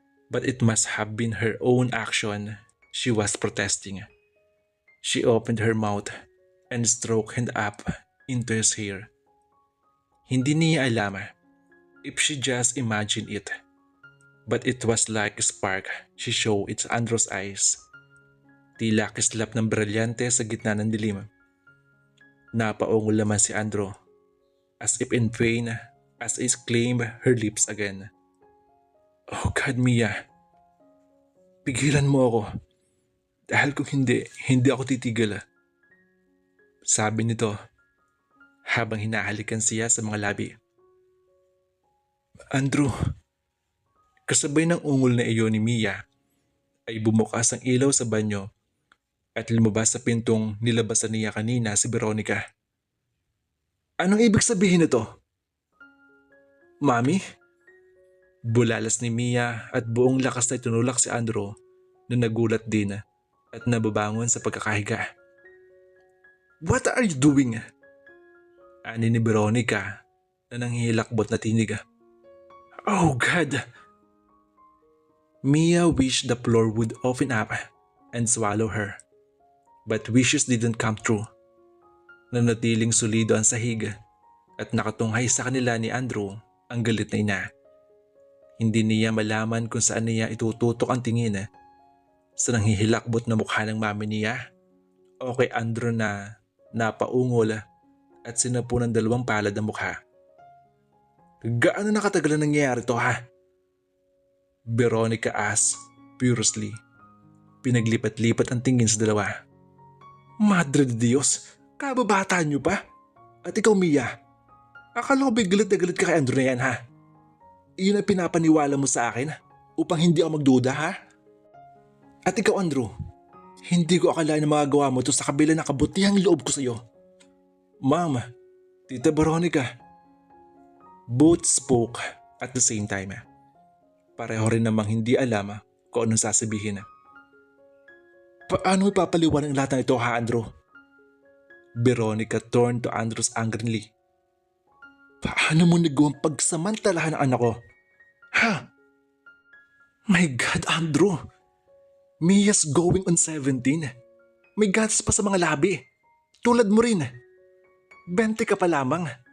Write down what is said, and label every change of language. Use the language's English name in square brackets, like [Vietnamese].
[English] But it must have been her own action she was protesting. She opened her mouth and stroked hand up into his hair. [Filipino] Hindi niya alam [English] if she just imagined it. But it was like a spark she showed its Andrew's eyes. [Filipino] Tila kislap ng brilyante sa gitna ng dilim. Napaungol naman [English] si Andrew, as if in pain as he claimed her lips again. Oh God, [Filipino] Mia. Pigilan mo ako. Dahil kung hindi ako titigil. Sabi nito habang hinahalikan siya sa mga labi. Andrew, kasabay ng ungol na iyon ni Mia ay bumukas ang ilaw sa banyo at lumabas sa pintong nilabasan niya kanina si Veronica. Anong ibig sabihin nito? Mami? Bulalas ni Mia at buong lakas na tinulak si Andrew na nagulat din at nababangon sa pagkakahiga. [English] What are you doing? [Filipino] Ani ni Veronica na nanghihilakbot na tinig. [English] Oh God! Mia wished the floor would open up and swallow her. But wishes didn't come true. [Filipino] Nanatiling solido ang sahig at nakatunghay sa kanila ni Andrew ang galit na ina. Hindi niya malaman kung saan niya itututok ang tingin sa nanghihilakbot na mukha ng mami niya o kay Andrew na napaungol at sinapo ng dalawang palad ang mukha. Gaano nakatagal na nangyayari to ha? [English] Veronica asked furiously. [Filipino] Pinaglipat-lipat ang tingin sa dalawa. Madre de Dios, kababata niyo pa? At ikaw Mia, akala ko ba galit na galit ka kay Andrew na yan ha? Iyon ang pinapaniwala mo sa akin upang hindi ako magduda ha? At ikaw Andrew, hindi ko akalain na magagawa mo ito sa kabila ng kabutihang loob ko sa iyo. Ma'am, Tita Veronica. [English] Both spoke at the same time. [Filipino] Pareho rin namang hindi alam kung anong sasabihin. Paano ipapaliwanag ang lahat ng ito ha Andrew? [English] Veronica turned to Andrew angrily. [Filipino] Paano mo nagawang pagsamantalahan ang anak ko? [English] Ha? My God, Andrew. Mia's going on 17. [Filipino] May gatas pa sa mga labi. Tulad mo rin. 20 ka pa lamang.